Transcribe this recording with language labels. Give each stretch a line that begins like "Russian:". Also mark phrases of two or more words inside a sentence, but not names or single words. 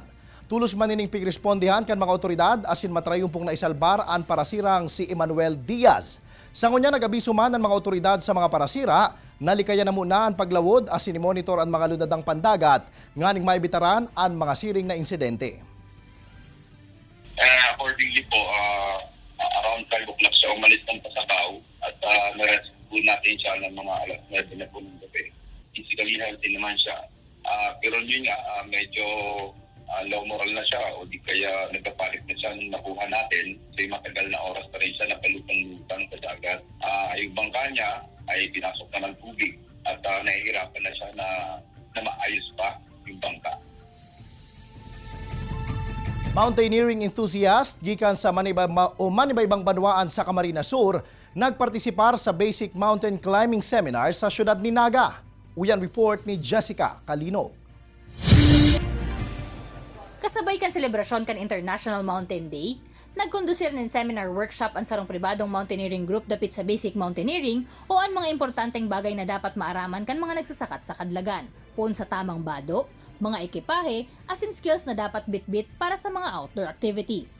Bikol: Tulos manining pigrespondihan kan mga otoridad asin matrayumpong na isalbar an parasirang si Emmanuel Diaz. Sa ngunya nagabiso man ang mga otoridad sa mga parasira, nalikaya na muna ang paglawod asin monitor ang mga lunadang pandagat nganing maibitaran ang mga siring na insidente.
English: Accordingly po, around 5 o'clock
Filipino: siya umalis ng Pasakaw at narescue natin siya ng mga alas 9 na po ng gabi.
English: Physically healthy
Filipino: naman siya. Pero yun nga, medyo
English: low moral
Filipino: na siya o di kaya nagpapalit na siya nung nakuha natin. So matagal na oras pa rin siya napalutang-lutang sa dagat. Yung bangka niya ay pinasok na ng tubig at nahihirapan na siya na maayos pa yung bangka.
English: Mountaineering enthusiast
Bikol: gikan sa manibaybang banwaan sa Camarines Sur nagpartisipar sa Basic Mountain Climbing Seminar sa syudad ni Naga. Uyan report ni Jessica Calino. Kasabay kan selebrasyon kan International Mountain Day, nagkondusir ng
English: seminar workshop
Bikol: ang sarong pribadong
English: mountaineering group
Bikol: dapit sa
English: basic mountaineering
Bikol: o ang mga importanteng bagay na dapat maaraman kan mga nagsasakat sa kadlagan, puon sa tamang bado, mga ekipahe, asin skills na dapat bitbit para sa mga
English: outdoor activities.